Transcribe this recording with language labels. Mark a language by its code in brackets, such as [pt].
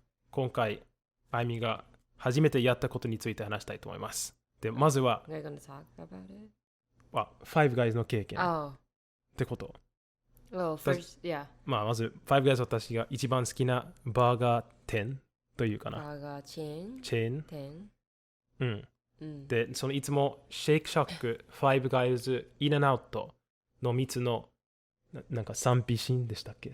[ja] 今回、あゆみが初めてやったことについて話したいと思います。で、まずは、 [en] We're gonna talk about it? [ja] Five Guys の経験。 Oh. ってこと。 [en] Well, first, yeah. [ja] まず、Five Guys 私が一番好きなバーガー店というかな。バーガーチェーン。チェーン。店。うん。で、そのいつもシェイクシャック、Five Guys、インアンアウトの3つのなんか三品シンでしたっけ？